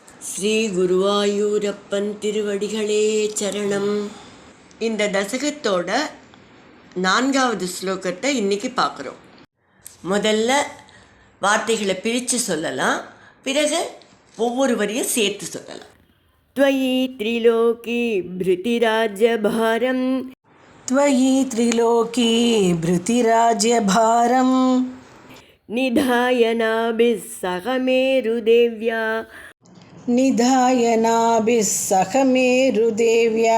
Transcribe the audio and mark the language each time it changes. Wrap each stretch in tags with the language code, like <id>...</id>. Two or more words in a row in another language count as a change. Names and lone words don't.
<ta>ஸ்ரீ குருவாயூரப்பன் திருவடிகளே சரணம். இந்த தசகத்தோட 4வது ஸ்லோகத்தை இன்னைக்கு பார்க்குறோம். முதல்ல வார்த்தைகளை பிரித்து சொல்லலாம், பிறகு ஒவ்வொரு வரியும் சேர்த்து சொல்லலாம்.</ta> <sa>त्वयि त्रिलोकी भृतिराज्यभारं त्वयि त्रिलोकी भृतिराज्यभारं निधाय नाभिः सह मेरुदेव्या सह मेरुदेव्या</sa>